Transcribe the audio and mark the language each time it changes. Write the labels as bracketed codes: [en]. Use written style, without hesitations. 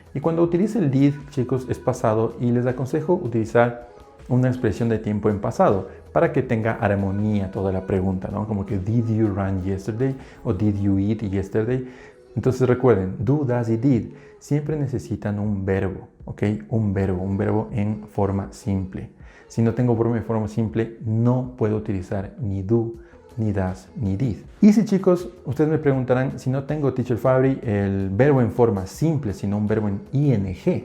[es] Y cuando utilice el did, chicos, es pasado y les aconsejo utilizar una expresión de tiempo en pasado para que tenga armonía toda la pregunta, ¿no? Como que [en] did you run yesterday o did you eat yesterday. [es] Entonces recuerden, do, does y did siempre necesitan un verbo, ¿ok? Un verbo en forma simple. Si no tengo verbo en forma simple, no puedo utilizar ni do, ni does, ni did. Y si, chicos, ustedes me preguntarán, si no tengo Teacher Fabri el verbo en forma simple, sino un verbo en ing.